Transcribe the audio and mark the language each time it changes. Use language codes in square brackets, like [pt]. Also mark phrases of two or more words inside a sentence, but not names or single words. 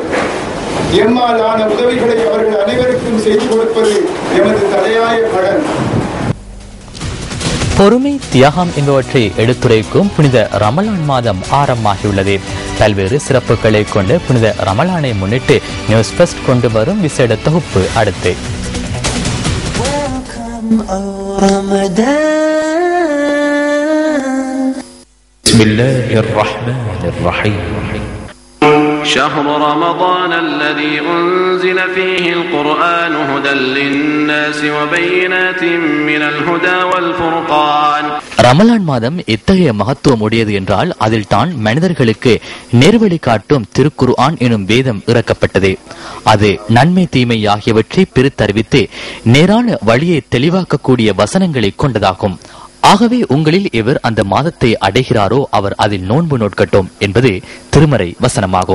[ta] எம்மால் ஆன உதவிகளை அவர்கள் அனைவருக்கும் செய்து கொடுப்பது எமது தலையாய கடன். பொறுமை, தியாகம் என்பவற்றை எடுத்துரைக்கும் புனித ரமலான் மாதம் ஆரம்பமாகியுள்ளது. பல்வேறு சிறப்புகளை கொண்டு புனித ரமலானை முன்னிட்டு நியூஸ் ஃபர்ஸ்ட் கொண்டு வரும் விசேட தொகுப்பு அடுத்து. [ar] شهر رمضان الذي أنزل فيه القرآن هدى للناس وبينات من الهدى والفرقان. [ta] ரமலான் மாதம் எத்தகைய மகத்துவம் உடையது என்றால் அதில் தான் மனிதர்களுக்கு நேர்வழி காட்டும் திருக்குர்ஆன் எனும் வேதம் இறக்கப்பட்டது. அது நன்மை தீமை ஆகியவற்றை பிரித்தறிவித்து நேரான வழியை தெளிவாக்கக்கூடிய வசனங்களை கொண்டதாகும். ஆகவே உங்களில் எவர் அந்த மாதத்தை அடைகிறாரோ அவர் அதில் நோன்பு நோட்கட்டும் என்பது திருமறை வசனமாகும்.